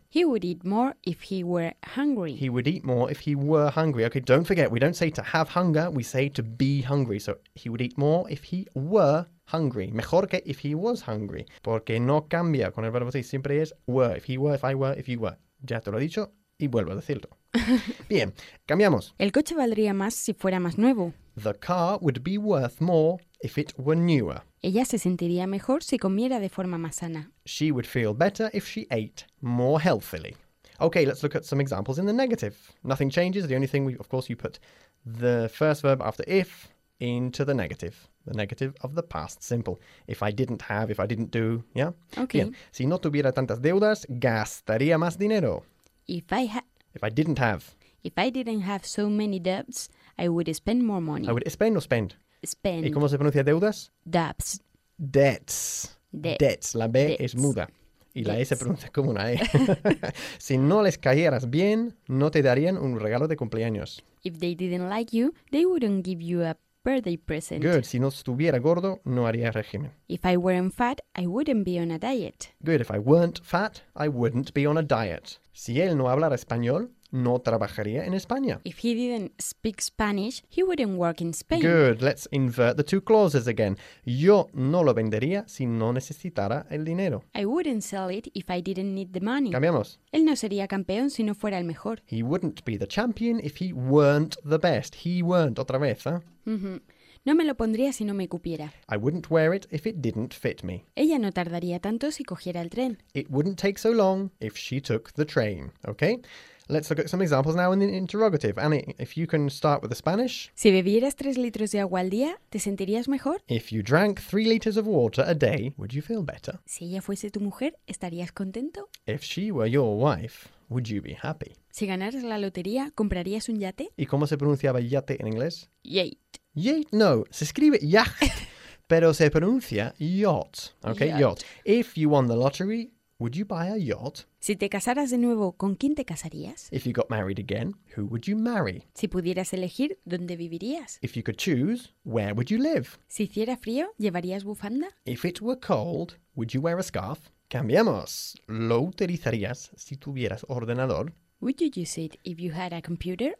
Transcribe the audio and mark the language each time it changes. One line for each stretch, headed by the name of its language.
English: He would eat more if he were hungry. He would eat more if he were hungry. Okay, don't forget, we don't say to have hunger, we say to be hungry. So he would eat more if he were hungry.
Spanish: Mejor que
English: if he was hungry.
Spanish: Porque no cambia con el verbo así. Siempre es were.
English: If he were, if I were, if you were.
Spanish: Ya te lo he dicho y vuelvo a decirlo. Bien, cambiamos. El coche valdría más si fuera más nuevo.
English: The car would be worth more if it were newer.
Spanish: Ella se sentiría mejor si comiera de forma más sana.
English: She would feel better if she ate more healthily. Okay, let's look at some examples in the negative. Nothing changes. The only thing, you put the first verb after if into the negative. The negative of the past simple. If I didn't have, if I didn't do, yeah? Okay.
Spanish: Bien. Si no tuviera tantas deudas, gastaría más dinero.
English: If I didn't have so many debts, I would spend more money. I would spend or spend? Spend.
Spanish: ¿Y cómo se pronuncia deudas?
English: Debts. Debts. Debts.
Spanish: Debts. La B debts. Es muda. Y debts. La E se pronuncia como una E. Si no les cayeras bien, no te darían un regalo de cumpleaños.
English: If they didn't like you, they wouldn't give you a birthday present. Good.
Spanish: Si no estuviera gordo, no haría régimen.
English: If I weren't fat, I wouldn't be on a diet. Good. If I weren't fat, I wouldn't be on a diet.
Spanish: Si él no hablara español, no trabajaría en España.
English: If he didn't speak Spanish, he wouldn't work in Spain. Good. Let's invert the two clauses again.
Spanish: Yo no lo vendería si no necesitara el dinero.
English: I wouldn't sell it if I didn't need the money.
Spanish: Cambiamos. Él no sería campeón si no fuera el mejor.
English: He wouldn't be the champion if he weren't the best. He weren't,
Spanish: otra vez, ¿eh? Mm-hmm. No me lo pondría si no me cupiera.
English: I wouldn't wear it if it didn't fit me.
Spanish: Ella no tardaría tanto si cogiera el tren.
English: It wouldn't take so long if she took the train, okay? Let's look at some examples now in the interrogative. Annie, if you can start with the Spanish.
Spanish: Si bebieras 3 litros de agua al día, ¿te sentirías mejor?
English: If you drank 3 liters of water a day, would you feel better?
Spanish: Si ella fuese tu mujer, ¿estarías contento?
English: If she were your wife, would you be happy?
Spanish: Si ganaras la lotería, ¿comprarías un yate? ¿Y cómo se pronunciaba yate en inglés? Yate. Yate, no, se escribe yacht, pero se pronuncia yacht. Okay, yacht.
English: If you won the lottery, would you buy a yacht?
Spanish: Si te casaras de nuevo, ¿con quién te casarías?
English: If you got married again, who would you marry?
Spanish: Si pudieras elegir, ¿dónde vivirías?
English: If you could choose, where would you live?
Spanish: Si hiciera frío, ¿llevarías bufanda?
English: If it were cold, would you wear a scarf?
Spanish: Cambiemos. ¿Lo utilizarías si tuvieras ordenador?
English: Would you use it if you had a computer?